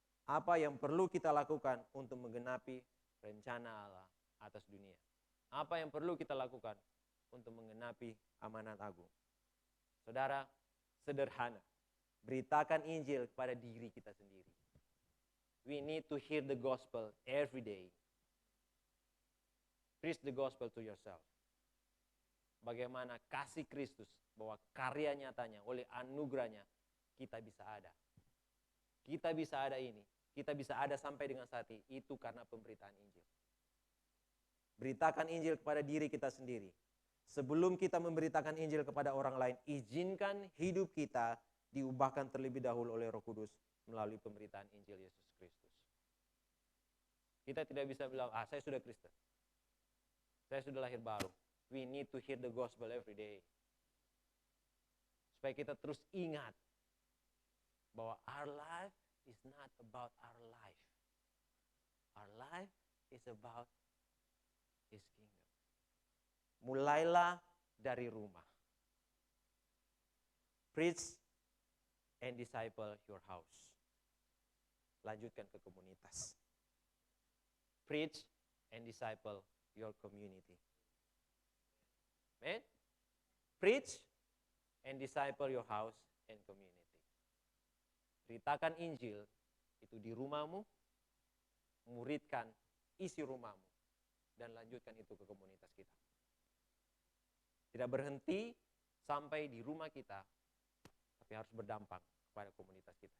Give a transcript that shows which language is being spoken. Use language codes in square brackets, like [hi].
[id] Apa yang perlu kita lakukan untuk menggenapi rencana Allah atas dunia? Apa yang perlu kita lakukan untuk menggenapi amanat agung? Saudara, sederhana. Beritakan Injil kepada diri kita sendiri. [en] We need to hear the gospel every day. Preach the gospel to yourself. [id] Bagaimana kasih Kristus, bahwa karya nyatanya oleh anugerahnya kita bisa ada. Kita bisa ada ini. Kita bisa ada sampai dengan saat ini. Itu karena pemberitaan Injil. Beritakan Injil kepada diri kita sendiri. Sebelum kita memberitakan Injil kepada orang lain, izinkan hidup kita diubahkan terlebih dahulu oleh Roh Kudus melalui pemberitaan Injil Yesus Kristus. Kita tidak bisa bilang, saya sudah Kristen. Saya sudah lahir baru. [en] We need to hear the gospel every day. [id] Supaya kita terus ingat bahwa [en] our life is not about our life. Our life is about His kingdom. [id] Mulailah dari rumah. [en] Preach and disciple your house. [id] Lanjutkan ke komunitas. [en] Preach and disciple your community. Amen? Preach and disciple your house and community. [id] Beritakan Injil itu di rumahmu, muridkan isi rumahmu, dan lanjutkan itu ke komunitas kita. Tidak berhenti sampai di rumah kita, tapi harus berdampak kepada komunitas kita.